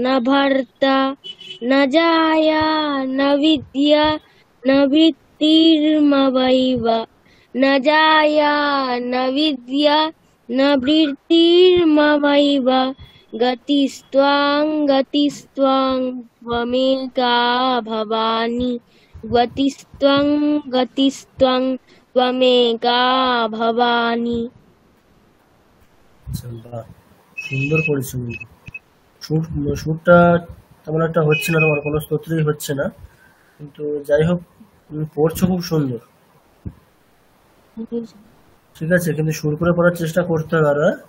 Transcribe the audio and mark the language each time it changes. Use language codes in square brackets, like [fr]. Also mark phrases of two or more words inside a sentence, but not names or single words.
[sa] भर्ता न जाया न विद्या न वृत्तिर्ममैव न जाया न विद्या न वृत्तिर्ममैव गतिस्त्वं गतिस्त्वं त्वमेका भवानि गतिस्त्वं गतिस्त्वं त्वमेका भवानि। [bn] বাহ, সুন্দর করেছো কিন্তু। সুরটা তেমন একটা হচ্ছে না, তোমার কোনো স্তোত্রেই হচ্ছে না, কিন্তু যাই হোক তুমি পড়ছো খুব সুন্দর। ঠিক আছে, কিন্তু সুর করে পড়ার চেষ্টা করতে হবে আরো, হ্যাঁ?